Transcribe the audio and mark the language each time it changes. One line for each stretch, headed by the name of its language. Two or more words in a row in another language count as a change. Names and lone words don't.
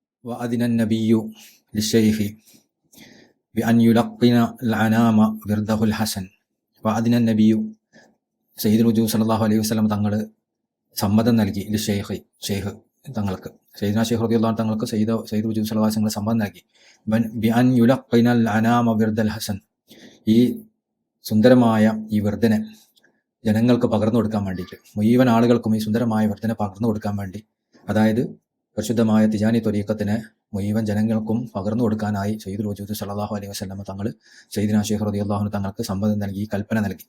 Arabic: وأذن النبي للشيخ بأن يلقن الأنام ورده الحسن. وأذن النبي سيد الوجود صلى الله عليه وسلم
Malayalam: തങ്ങൾ സമ്മതം നൽകി ഷെയ്ഖ് തങ്ങൾക്ക്,
Arabic: سيدنا الشيخ رضي الله
Malayalam: തങ്ങൾക്ക്
Arabic: سيد وجود صلى الله عليه وسلم
Malayalam: സമ്മതം നൽകി.
Arabic: بأن يلقن الأنام ورد الحسن,
Malayalam: ഈ സുന്ദരമായ ഈ വിർദനെ ജനങ്ങൾക്ക് പകർന്നു കൊടുക്കാൻ വേണ്ടിയിട്ട്, മുഴുവൻ ആളുകൾക്കും ഈ സുന്ദരമായ വിർദനെ പകർന്നു കൊടുക്കാൻ വേണ്ടി, അതായത് പരിശുദ്ധമായ തിജാനി ത്വരീഖത്തിനെ മുഴുവൻ ജനങ്ങൾക്കും പകർന്നു കൊടുക്കാനായി
Arabic: سيد الوجود صلى الله عليه وسلم
Malayalam: തങ്ങൾ
Arabic: سيدنا الشيخ رضي الله
Malayalam: തങ്ങൾക്ക് സമ്മതം നൽകി, കൽപ്പന നൽകി.